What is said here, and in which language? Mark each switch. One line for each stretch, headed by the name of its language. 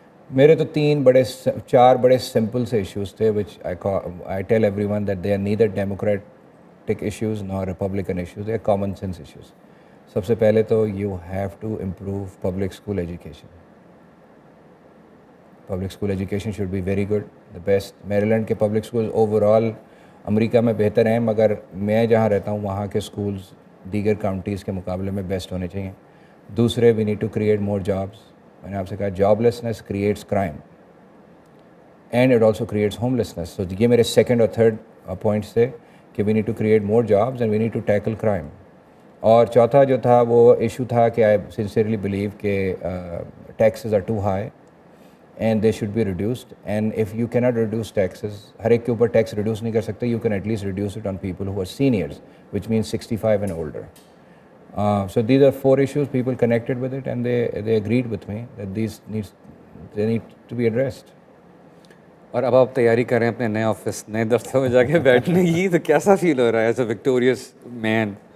Urdu: میرے تو 4 بڑے سمپل سے ایشوز تھے
English: which I tell everyone that they are neither democratic issues nor republican issues, they are common sense issues.
Urdu: سب سے پہلے تو
English: you have to improve public school education. Public school education should be very good, the best.
Urdu: میریلینڈ کے public school over all امریکہ میں بہتر ہیں، مگر میں جہاں رہتا ہوں وہاں کے اسکولز دیگر کاؤنٹیز کے مقابلے میں بیسٹ ہونے چاہیے.
English: دوسرے we need to create more jobs.
Urdu: میں نے آپ سے کہا
English: Joblessness creates crime and it also creates homelessness.
Urdu: سو یہ میرے سیکنڈ اور تھرڈ پوائنٹس تھے کہ
English: We need to create more jobs and we need to tackle crime.
Urdu: اور چوتھا جو تھا وہ ایشو تھا کہ
English: I sincerely believe
Urdu: کہ
English: Taxes are too high and they should be reduced. And if you cannot reduce taxes,
Urdu: ہر ایک کے اوپر ٹیکس ریڈیوس نہیں کر سکتے,
English: you can at least reduce it on people who are seniors, which means 65 and older. So these are 4 issues. People connected with it, and they agreed with me that they need to be addressed.
Urdu: اور اب آپ تیاری کر رہے ہیں اپنے نئے office, نئے دفتر میں جا کے بیٹھنے کی, تو کیسا فیل ہو رہا ہے
English: As a victorious man?